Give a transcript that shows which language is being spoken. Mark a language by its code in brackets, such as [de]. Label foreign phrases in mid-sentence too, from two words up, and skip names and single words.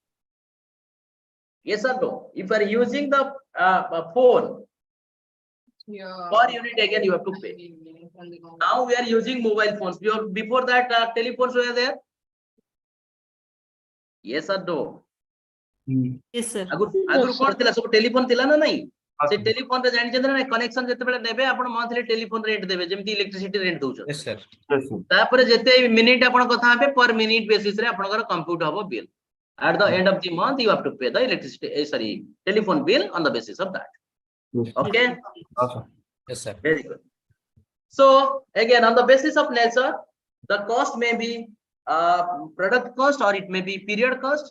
[en] Yes or no? If you are using the phone, Per unit again you have to pay. Now we are using mobile phones. Before that, telephones were there. Yes or no? Yes, sir. [or] ଆଗରୁ କଣ ଥିଲା ସବୁ ଟେଲିଫୋନ ଥିଲା ନା ନାହିଁ ସେ ଟେଲିଫୋନ ରେ ଜାଣିଛନ୍ତି ନା କନେକ୍ସନ ଯେତେବେଳେ ନେବେ ଆପଣ [en] monthly telephone rate [or] ଦେବେ ଯେମିତି [en] electricity rate [or] ଦଉଛନ୍ତି [en] Yes, sir. Yes, sir. [or] ତାପରେ ଯେତେ ମିନିଟ ଆପଣ କଥା ହେବେ [en] per minute basis [or] ରେ ଆପଣଙ୍କର [en] compute ହବ bill at the end of the month you have to pay the electricity telephone bill on the basis of that. Yes. Okay, Awesome. Yes, sir. very good. So again on the basis of nature the cost may be product cost or it may be period cost.